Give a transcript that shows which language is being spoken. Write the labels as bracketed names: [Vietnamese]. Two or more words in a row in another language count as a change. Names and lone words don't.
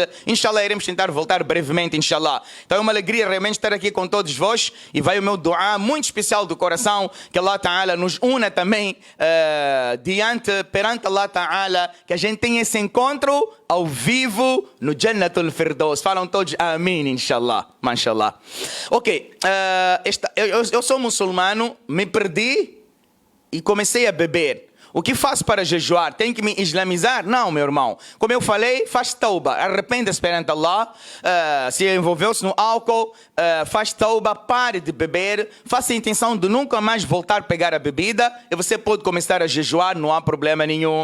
[Portuguese] Inshallah, iremos tentar voltar brevemente, inshallah. Então é uma alegria realmente estar aqui com todos vós. E vai o meu dua muito especial do coração, que [Arabic] الله تعالى [Portuguese] nos una também perante [Arabic] الله تعالى, [Portuguese] que a gente tenha esse encontro ao vivo no Jannatul Firdaus. Falam todos amém, [Arabic] إن شاء الله، ما شاء الله. [Portuguese] Ok, eu sou muçulmano, me perdi e comecei a beber. O que faço para jejuar? Tenho que me islamizar? Não, meu irmão. Como eu falei, faz tauba, arrependa-se perante Allah. Se envolveu-se no álcool, faz tauba, pare de beber, faça a intenção de nunca mais voltar a pegar a bebida e você pode começar a jejuar, não há problema nenhum.